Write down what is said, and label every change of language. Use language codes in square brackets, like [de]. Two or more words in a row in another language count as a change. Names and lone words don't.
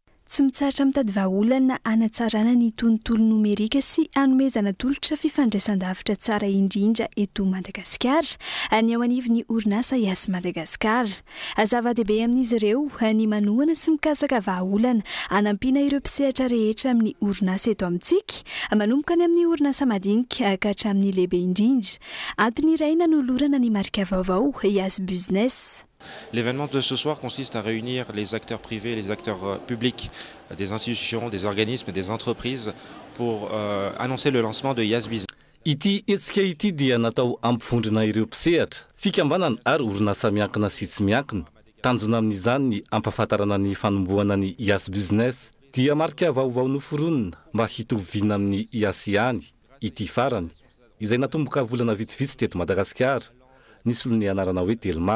[mg] tsy mitsaratra mitady vahaolana anatsarana ny tontolo nomerika sy anomezana tolotra fifandraisan-davitra tsara indrindra eto Madagasikara ny ao anivon'ny orinasa Yas Madagasikara. Zava-dehibe amin'izy ireo ny manohana sy mikasaka vahaolana anampiana ireo mpisehatra rehetra amin'ny orinasa eto amintsika, manomboka any amin'ny orinasa madinika ka hatramin'ny lehibe indrindra. Antony iray nanolorana ny marika vaovao Yas Business. [fr] L'événement de ce soir consiste à réunir les acteurs privés et les acteurs publics des institutions, des organismes et des entreprises pour annoncer le lancement de Yas Business. [mg] Ity etsika ity dia natao ampifondrina ireo mpisehatra, fikambanana ary orinasa miankina sy tsy miankina. Tanjona amin'izany ny ampahafantarana ny fanombohana ny Yas Business dia marika vaovao noforonina mba hitoviana amin'ny Yas ihany. Ity farany izay natomboka volana vitsivitsy teto Madagasikara, nisy ny anarana hoe Telma.